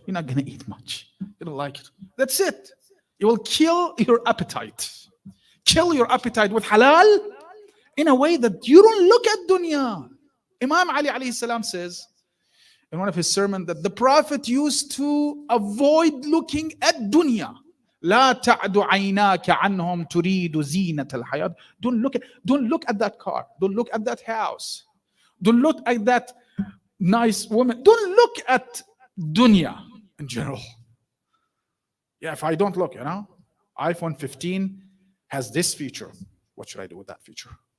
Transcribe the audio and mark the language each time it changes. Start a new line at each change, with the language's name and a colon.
English: You're not going to eat much. You don't like it. That's it. You will kill your appetite. Kill your appetite with halal in a way that you don't look at dunya. Imam Ali alayhi salam says in one of his sermons that the Prophet used to avoid looking at dunya.
Arabic: لا تعد عيناك عنهم تريد زينة الحياة.
English: Don't look at that car. Don't look at that house. Don't look at that nice woman. Don't look at dunya in general. Yeah, if I don't look, iPhone 15 has this feature. What should I do with that feature?